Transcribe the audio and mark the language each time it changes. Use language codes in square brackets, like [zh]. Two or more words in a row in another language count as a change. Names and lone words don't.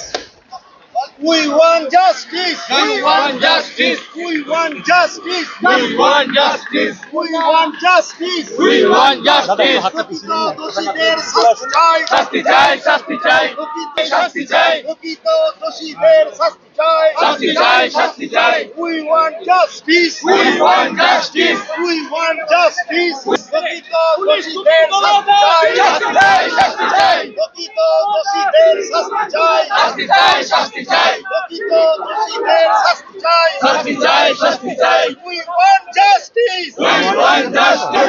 [en] We want justice. We want justice. We want justice. We want justice. We want justice. We want justice. [bn] দোষীদের শাস্তি চাই, শাস্তি চাই, শাস্তি চাই, দোষীদের শাস্তি চাই, শাস্তি চাই, শাস্তি চাই। [en] We want justice. We want justice. We want justice. [bn] দোষীদের শাস্তি চাই, শাস্তি চাই, শাস্তি চাই, দোষীদের শাস্তি চাই, শাস্তি চাই, শাস্তি চাই, দোষীদের শাস্তি চাই, শাস্তি চাই, শাস্তি চাই। [en] We want justice. We want justice.